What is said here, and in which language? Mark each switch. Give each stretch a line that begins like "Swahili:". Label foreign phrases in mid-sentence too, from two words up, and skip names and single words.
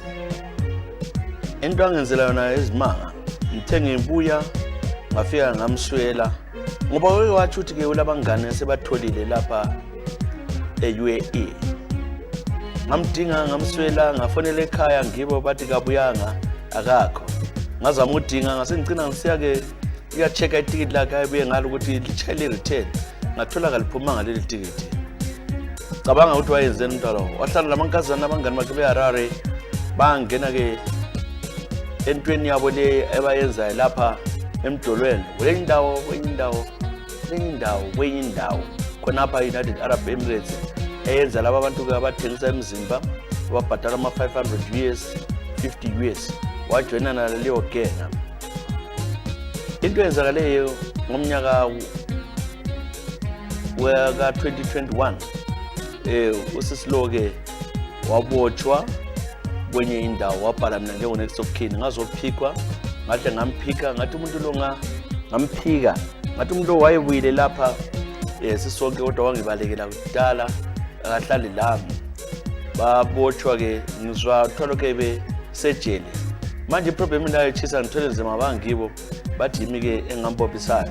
North Ndebele: Into angenzela yona ezimanga ngithe ngibuya ngafika ngamswela ngoba wathi ukuthi ke ulabangane sebatholile lapha eUAE. Ngamdinga ngamswela ngafonela ekhaya ngibo bathi kabuyanga akakho. Ngazama udinga ngasengicina ngisiya ke iya-check itikiti lakhe ayibuye ngalo ukuthi lichayele return ngathola kaliphuma ngaleli tikiti. Cabanga ukuthi wayenzeni umntwana lo wahlala lamankazana abangani bakhe beHarare bangena ke entweni yabo le ebayenzayo lapha emdolweni kwenye indawo khonapha United Arab Emirates eyenza laba bantu ke abathengisa emzimba ababhadala ama-500 US 50 US wajoyina naleyo gena. Into eyenzakaleyo ngomnyaka weka 2021 usisilo ke wabotshwa kwenye indawo wabhala mina njengo
English: next of kin
North Ndebele: ngazophikwa ngahle ngamphika ngathi umuntu lo ngamphika ngathi umuntu lo wayebuyile lapha sisonke kodwa wangibalekela kudala akahlali lami babotshwa ke ngizwa tholo ke besejele. Manje problem ndayo chisa ngithole nzima abangibo bathi yimi ke engambophisayo.